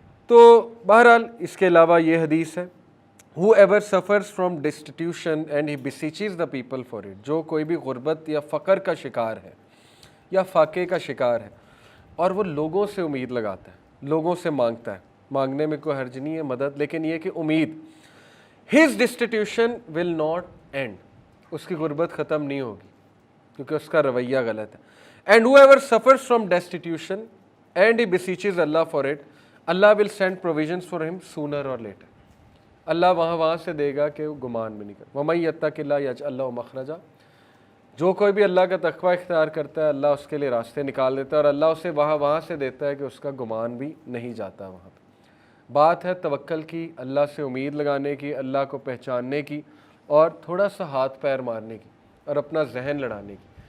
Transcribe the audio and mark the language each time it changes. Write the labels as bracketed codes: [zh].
[ur] تو بہرحال اس کے علاوہ یہ حدیث ہے, [en] whoever suffers from destitution and he beseeches the people for it, [ur] جو کوئی بھی غربت یا فقر کا شکار ہے یا فاقے کا شکار ہے اور وہ لوگوں سے امید لگاتا ہے, لوگوں سے مانگتا ہے, مانگنے میں کوئی حرج نہیں ہے مدد, لیکن یہ کہ امید, [en] his destitution will not end, [ur] اس کی غربت ختم نہیں ہوگی کیونکہ اس کا رویہ غلط ہے. [en] And whoever suffers from destitution and he beseeches Allah for it, Allah will send provisions for him sooner or later. [ur] اللہ وہاں سے دے گا کہ وہ گمان بھی نہیں کرے. [ar] وَمَن يَتَّقِ اللَّهَ يَجْعَل لَهُ مَخْرَجًا, [ur] جو کوئی بھی اللہ کا تقوی اختیار کرتا ہے اللہ اس کے لیے راستے نکال دیتا ہے, اور اللہ اسے وہاں سے دیتا ہے کہ اس کا گمان بھی نہیں جاتا وہاں پہ. بات ہے توکل کی, اللہ سے امید لگانے کی, اللہ کو پہچاننے کی, اور تھوڑا سا ہاتھ پیر مارنے کی اور اپنا ذہن لڑانے کی.